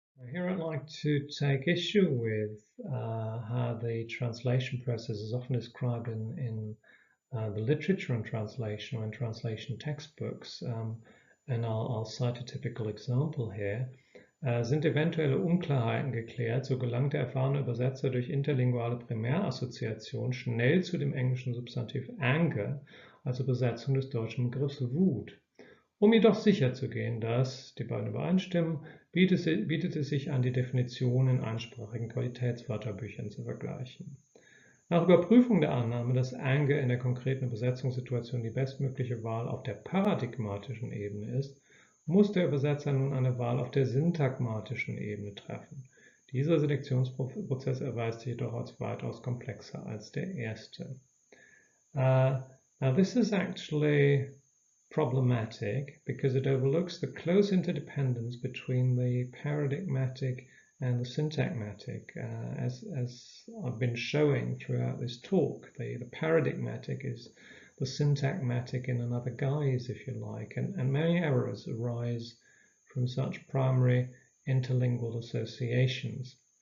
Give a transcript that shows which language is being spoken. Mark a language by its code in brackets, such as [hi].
[en] Here I'd like to take issue with how the translation process is often described in the literature on translation or in translation textbooks. And I'll cite a typical example here. [de] Sind eventuelle Unklarheiten geklärt, so gelangt der erfahrene Übersetzer durch interlinguale Primärassoziation schnell zu dem englischen Substantiv anger als Übersetzung des deutschen Begriffs Wut. Um jedoch sicherzugehen, dass die beiden übereinstimmen, bietet es sich an, die Definition in einsprachigen Qualitätswörterbüchern zu vergleichen. Nach Überprüfung der Annahme, dass anger in der konkreten Übersetzungssituation die bestmögliche Wahl auf der paradigmatischen Ebene ist, muss der Übersetzer nun eine Wahl auf der syntagmatischen Ebene treffen. Dieser Selektionsprozess erweist sich jedoch als weitaus komplexer als der erste. [en] Now this is actually problematic because it overlooks the close interdependence between the paradigmatic and the syntagmatic. As I've been showing throughout this talk, the paradigmatic is the syntagmatic in another guise, if you like, and many errors arise from such primary interlingual associations.